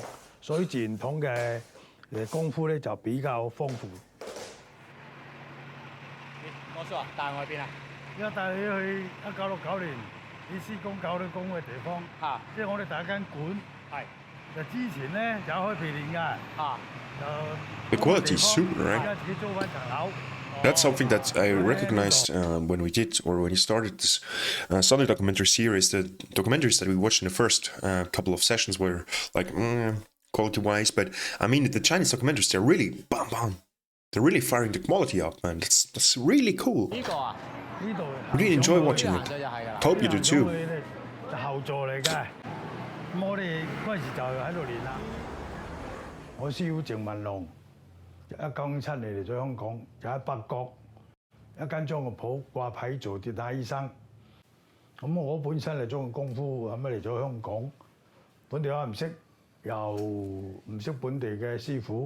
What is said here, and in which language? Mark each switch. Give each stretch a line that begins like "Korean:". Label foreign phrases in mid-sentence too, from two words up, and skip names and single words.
Cantonese: 所以自然統嘅功夫咧就比較豐富。我叔啊，帶我去邊啊？而家帶你去1969年李師公教你功嘅地方，即係我哋第一間館。係。就之前咧就開皮練㗎。
English: The quality is super, right?
Cantonese: 而家自己租翻層樓。
English: That's something that I recognized when we did, or when we started this Sunday documentary series. The documentaries that we watched in the first couple of sessions were like quality-wise, but I mean the Chinese documentaries, they're really bam bam. They're really firing the quality up, man. That's really cool. Really enjoy watching it. Hope you do too.
Cantonese: 就後座嚟嘅，咁我哋嗰陣時就喺度練啦。我師傅鄭文龍1957年嚟咗香港，就喺北角一間裝個鋪掛牌做跌打醫生。咁我本身係中意功夫，後尾嚟咗香港，本地話唔識，又唔識本地嘅師傅。